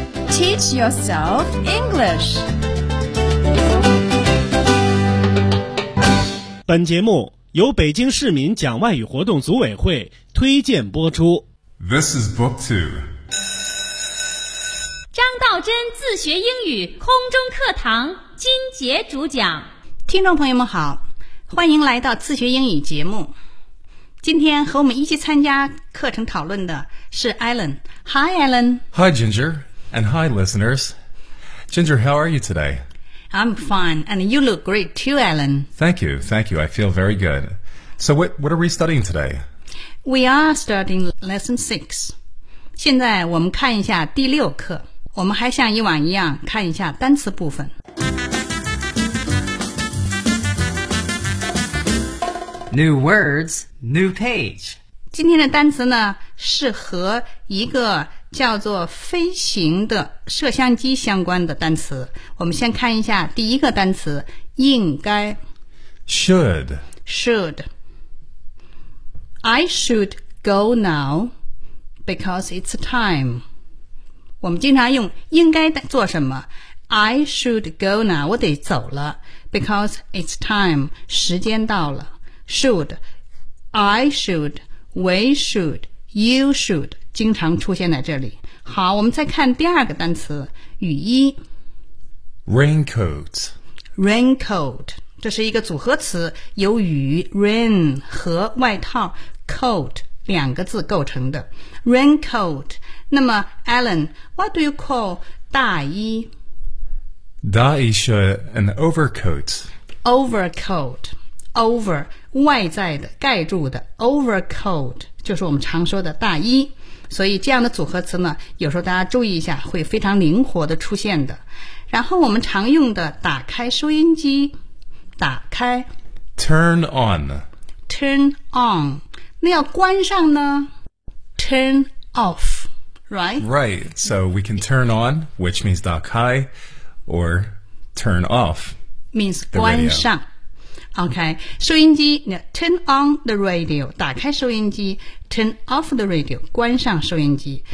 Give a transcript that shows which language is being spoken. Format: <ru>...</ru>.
<en>Teach yourself English.</en> <zh>本节目由北京市民讲外语活动组委会推荐播出。</zh> <en>This is book two.</en> <zh>张道真自学英语空中课堂金杰主讲。听众朋友们好，欢迎来到自学英语节目。今天和我们一起参加课程讨论的是 Alan。</zh> <en>Hi Alan. Hi Ginger. And hi listeners. Ginger, how are you today? I'm fine. And you look great too, Alan. Thank you, thank you. I feel very good. So what are we studying today? We are studying lesson 6.</en> <zh>现在我们看一下第六课，我们还像以往一样看一下单词部分。</zh> <en>New words, new page.</en> <zh>今天的单词呢，是和一个叫做飞行的摄像机相关的单词。我们先看一下第一个单词，应该。</zh> <en>Should. Should. I should go now because it's time.</en> <zh>我们经常用应该做什么。</zh> <en>I should go now,</en> <zh>我得走了。</zh> <en>Because it's time,</en> <zh>时间到了。</zh> <en>Should, I should, we should, you should</en> <zh>经常出现在这里。好，我们再看第二个单词，雨衣。</zh> <en>Raincoat.</en> <zh>Raincoat, 这是一个组合词，由雨 rain 和外套 coat 两个字构成的。</zh> <en>Raincoat.</en> <zh>那么</zh> <en>Alan, what do you call 大衣？</en> <zh>大衣是</zh> <en>an overcoat. Overcoat.</en> <zh>Over, 外在的盖住的 overcoat 就是我们常说的大衣，所以这样的组合词呢，有时候大家注意一下，会非常灵活的出现的。然后我们常用的打开收音机，打开</zh> <en>turn on, turn on,</en> <zh>那要关上呢</zh> <en>turn off, right? Right, so we can turn on, which means 打开 or turn off,</en> <zh>means 关上。</zh> <en>OK,</en> <zh>收音机</zh> <en>turn on the radio,</en> <zh>打开收音机</zh> <en>turn off the radio,</en> <zh>关上收音机。</zh>